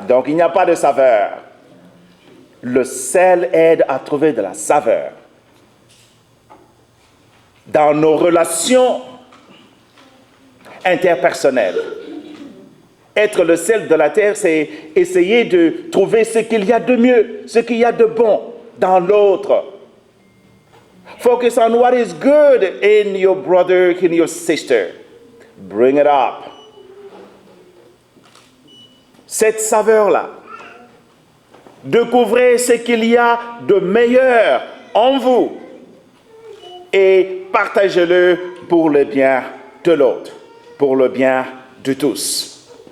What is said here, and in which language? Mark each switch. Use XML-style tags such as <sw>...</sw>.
<fr>Donc il n'y a pas de saveur. Le sel aide à trouver de la saveur. Dans nos relations interpersonnelles, être le sel de la terre, c'est essayer de trouver ce qu'il y a de mieux, ce qu'il y a de bon dans l'autre.</fr> <en>Focus on what is good in your brother, in your sister. Bring it up.</en> <fr>Cette saveur-là, découvrez ce qu'il y a de meilleur en vous et partagez-le pour le bien de l'autre, pour le bien de tous.</fr>